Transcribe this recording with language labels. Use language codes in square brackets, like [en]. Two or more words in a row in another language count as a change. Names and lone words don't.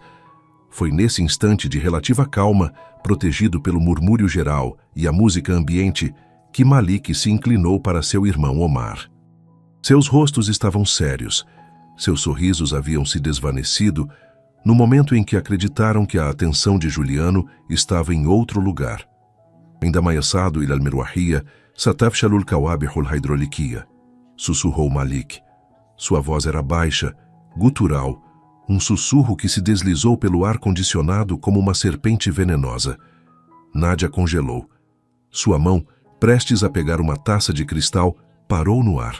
[pt] Foi nesse instante de relativa calma, protegido pelo murmúrio geral e a música ambiente, que Malik se inclinou para seu irmão Omar. Seus rostos estavam sérios. Seus sorrisos haviam se desvanecido no momento em que acreditaram que a atenção de Juliano estava em outro lugar. [ar] عندما يصعد إلى المروحية ستفشل الكوابح الهيدروليكية. [pt] Sussurrou Malik. Sua voz era baixa, gutural, um sussurro que se deslizou pelo ar-condicionado como uma serpente venenosa. Nadia congelou. Sua mão, prestes a pegar uma taça de cristal, parou no ar.